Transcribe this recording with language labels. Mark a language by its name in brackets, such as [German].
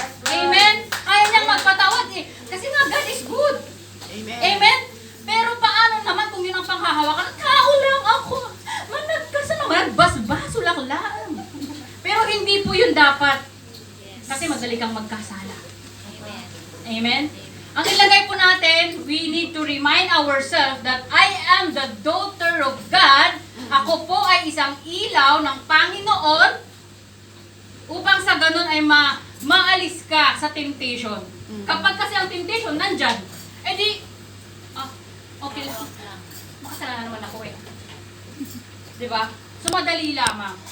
[Filipino] Amen? Kaya niyang magpatawad eh. Kasi nga, [English] God is good. Amen. Amen? [Filipino] Pero paano naman kung yun ang panghahawakan? Tao lang ako. Kasi naman, basbaso lang. Pero hindi po yun dapat. Kasi madali kang magkasala. Amen? Ang ilagay po natin, [English] we need to remind ourselves that I am the daughter of God. [Filipino] Ako po ay isang ilaw ng Panginoon upang sa ganun ay maalis ka sa temptation. Kapag kasi ang temptation nandyan, edi, okay lang. Makasalanan naman ako eh. Diba? So madali lamang.